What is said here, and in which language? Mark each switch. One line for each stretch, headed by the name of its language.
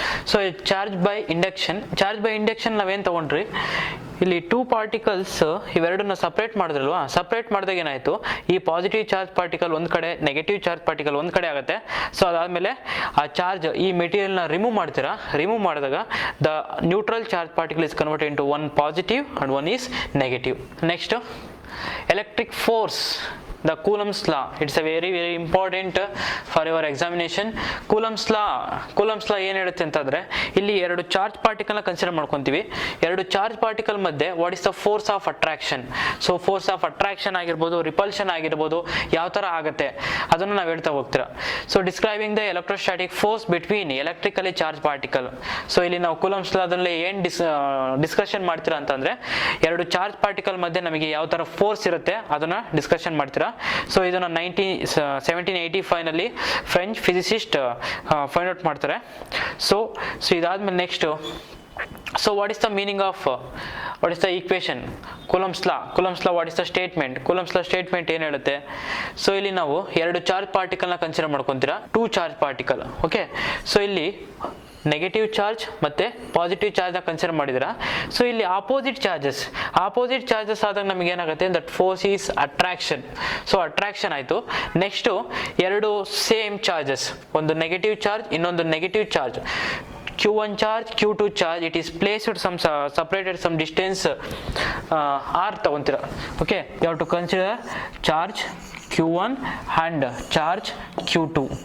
Kannada: So charge by induction, charge by induction ನಾವೇನು ತಗೊಂಡ್ರಿ, ಇಲ್ಲಿ ಟೂ ಪಾರ್ಟಿಕಲ್ಸ್ ಇವೆರಡನ್ನ ಸಪ್ರೇಟ್ ಮಾಡಿದ್ರಲ್ವಾ, ಸಪ್ರೇಟ್ ಮಾಡಿದಾಗ ಏನಾಯಿತು, ಈ ಪಾಸಿಟಿವ್ ಚಾರ್ಜ್ ಪಾರ್ಟಿಕಲ್ ಒಂದು ಕಡೆ, ನೆಗೆಟಿವ್ ಚಾರ್ಜ್ ಪಾರ್ಟಿಕಲ್ ಒಂದು ಕಡೆ ಆಗುತ್ತೆ. ಸೊ ಅದಾದಮೇಲೆ ಆ ಚಾರ್ಜ್ ಈ ಮೆಟೀರಿಯಲ್ನ ರಿಮೂವ್ ಮಾಡ್ತೀರಾ, ರಿಮೂವ್ ಮಾಡಿದಾಗ
English: The neutral charge particle is converted into one positive and one is negative. Next electric force, the Coulomb's law, it's a very important for your examination.
Kannada: Coulomb's law ಏನು ಹೇಳುತ್ತೆ ಅಂತಂದ್ರೆ, ಇಲ್ಲಿ ಎರಡು charge particle ನ consider ಮಾಡ್ಕೊಂತೀವಿ, ಎರಡು charge particle ಮಧ್ಯೆ
English: What is the force of attraction.
Kannada: So force of attraction ಆಗಿರ್ಬೋದು, ರಿಪಲ್ಷನ್ ಆಗಿರ್ಬೋದು, ಯಾವ ತರ ಆಗುತ್ತೆ ಅದನ್ನು ನಾವು ಹೇಳ್ತಾ ಹೋಗ್ತೀರಾ.
English: So describing the electrostatic force between electrically charge particle.
Kannada: So ಇಲ್ಲಿ ನಾವು ಕೂಲಂಬ್ಸ್ ಲಾದಲ್ಲಿ ಏನು ಡಿಸ್ಕಷನ್ ಮಾಡ್ತೀರಾ ಅಂತಂದ್ರೆ, ಎರಡು ಚಾರ್ಜ್ ಪಾರ್ಟಿಕಲ್ ಮಧ್ಯೆ ನಮಗೆ ಯಾವ ತರ ಫೋರ್ಸ್ ಇರುತ್ತೆ ಅದನ್ನ ಡಿಸ್ಕಷನ್ ಮಾಡ್ತೀರಾ. ಸೊ ಇದನ್ನ 1785 ನಲ್ಲಿ ಫ್ರೆಂಚ್ ಫಿಸಿಸಿಸ್ಟ್ ಫೈಂಡ್ ಔಟ್ ಮಾಡ್ತಾರೆ.
English: so ಇದಾದ್ಮೇಲೆ next, so what is the meaning of what is the equation, Coulomb's law, what is the statement, Coulomb's law statement
Kannada: ಏನು ಹೇಳುತ್ತೆ. ಸೊ ಇಲ್ಲಿ ನಾವು ಎರಡು ಚಾರ್ಜ್ ಪಾರ್ಟಿಕಲ್ ನ consider ಮಾಡ್ಕೊಂತೀರಾ, two charge particle. Okay. So ಇಲ್ಲಿ negative charge ಮತ್ತೆ positive charge ನ consider ಮಾಡಿದಿರಾ. So ಇಲ್ಲಿ ಆಪೋಸಿಟ್ ಚಾರ್ಜಸ್ ಆದಾಗ ನಮಗೆ ಏನಾಗುತ್ತೆ,
English: That force is attraction.
Kannada: So attraction ಆಯ್ತು. ನೆಕ್ಸ್ಟ್ ಎರಡು ಸೇಮ್ ಚಾರ್ಜಸ್, ಒಂದು ನೆಗೆಟಿವ್ ಚಾರ್ಜ್, ಇನ್ನೊಂದು negative charge,
English: Q1 charge, Q2 charge, it is placed some separated some distance R
Kannada: ತಗೊಂತೀರಾ.
English: Okay, you have to consider charge Q1 and charge Q2.